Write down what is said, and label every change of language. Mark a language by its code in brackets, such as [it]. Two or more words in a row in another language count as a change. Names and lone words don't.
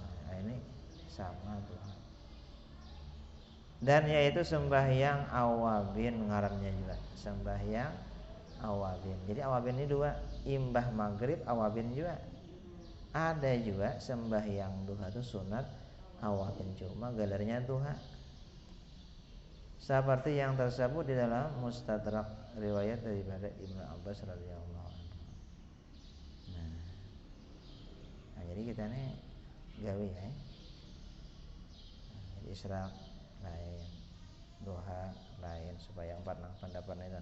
[id] Ini sama duha. Dan yaitu sembahyang awabin ngarannya juga, sembahyang awabin. Jadi awabin ini 2, imbah maghrib awabin juga. Ada juga sembahyang duha itu sunat awabin, cuma gelarnya duha. Seperti yang tersebut di dalam Mustadrak riwayat daripada Ibnu Abbas [ar] رضي الله عنه. [id] Jadi kita nih gawe ya. Jadi isyraq lain, duha lain, supaya 4 pendapat itu.